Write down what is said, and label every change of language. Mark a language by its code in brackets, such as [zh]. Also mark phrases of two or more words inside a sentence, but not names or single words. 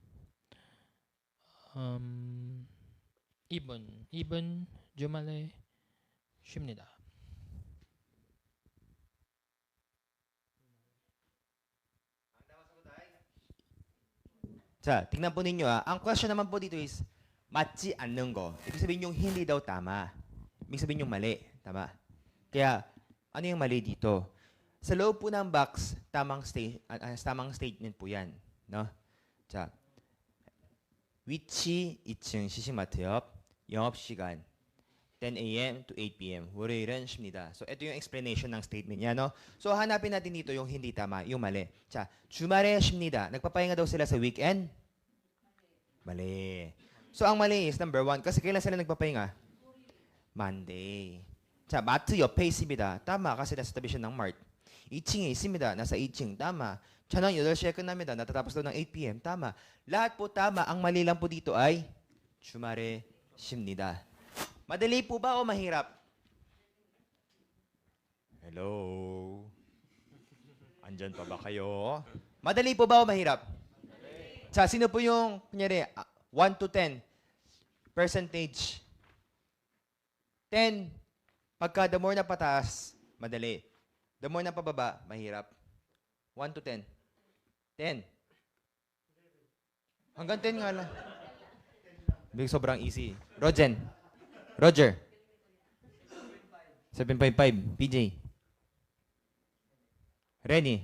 [ko] 2번 주말에 쉽니다. 자, [tl] tingnan po ninyo ang question naman po dito is, [ko] 맞지 않는 거. [tl] Ibig sabihin yung hindi daw tama. Ibig sabihin yung mali. Tama? Kaya, ano yung mali dito? Sa loob po ng box, tamang statement po yan. No? [ko] 자, 위치 2층 시식마트 옆, 영업시간 10 [en] a.m. to 8 p.m. [ko] 월요일은 쉽니다. [tl] So, ito yung explanation ng statement niya, no? So, hanapin natin dito yung hindi tama, yung mali. [ko] 자, 주말에 쉽니다. [tl] Nagpapahinga daw sila sa weekend? Mali. So, ang mali is number 1. Kasi kailan sila nagpapahinga? Monday. [ko] 자, 마트 옆에 있습니다. [tl] tama, kasi nasa tabi siya ng mart. [ko] 2층에 있습니다. [tl] nasa 2층. tama. [ko] 저녁 8시에 끝납니다. [tl] natatapos daw ng 8 p.m. tama. Lahat po tama. Ang mali lang po dito ay [ko] 주말에 쉽니다. [tl] Madali po ba o mahirap? Hello? Andyan pa ba kayo? Madali po ba o mahirap? Sa sino po yung, kunyari, 1 to 10 percentage? 10. Pagka [en] the more [tl] na pataas, madali. [en] The more [tl] na pababa, mahirap. 1 to 10. 10. Hanggang 10 nga lang. Big sobrang easy. Roger. 7.5. PJ. Rennie.